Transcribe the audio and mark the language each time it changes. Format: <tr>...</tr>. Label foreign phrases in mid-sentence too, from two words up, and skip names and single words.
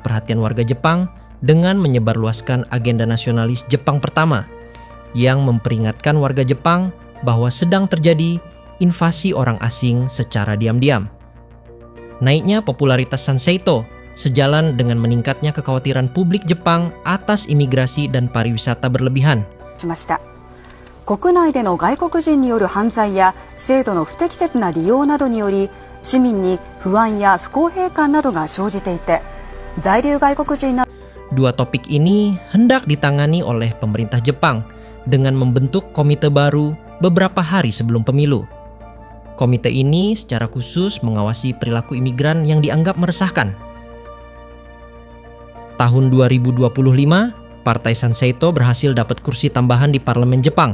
<id>perhatian warga Jepang dengan menyebarluaskan agenda nasionalis Jepang pertama yang memperingatkan warga Jepang bahwa sedang terjadi invasi orang asing secara diam-diam. Naiknya popularitas Sanseito sejalan dengan meningkatnya kekhawatiran publik Jepang atas imigrasi dan pariwisata berlebihan.</id> <ja>国内での外国人による犯罪や制度の不適切な利用などにより市民に不安や不公平感などが生じていて、在留外国人な</ja> <id>Dua topik ini hendak ditangani oleh pemerintah Jepang dengan membentuk komite baru beberapa hari sebelum pemilu. Komite ini secara khusus mengawasi perilaku imigran yang dianggap meresahkan. Tahun 2025, Partai Sanseito berhasil dapat kursi tambahan di parlemen Jepang.</id>